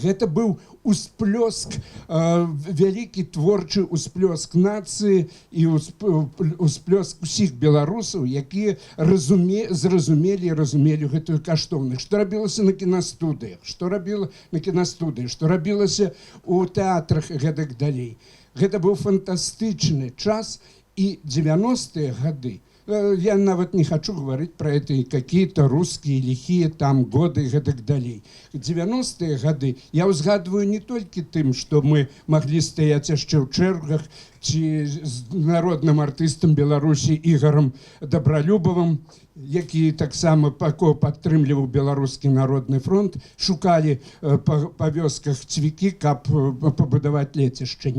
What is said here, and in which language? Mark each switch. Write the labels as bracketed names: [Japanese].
[Belarusian] Гэта быў усплёск, вялікі творчы усплёск нацыі і усплёск усіх беларусаў, якія зразумелі і разумелі гэтую каштоўнасць. Што рабілася на кінастудыях, што рабілася у тэатрах і гэтак далей. Гэта быў фантастычны час, і 90-е гады, я нават не хочу [Russian] говорить про это и какие-то русские лихие там годы и так далее. [Belarusian] 90-е годы я узгадываю [Russian] не только тем, [Belarusian] что мы могли стоять яшчэ ў чэргах, ці з народным артыстам Беларусі Ігорам Добролюбовым, які таксама падтрымліваў Беларускі народны фронт, шукалі па вёсках цвікі, каб пабудаваць лецішча.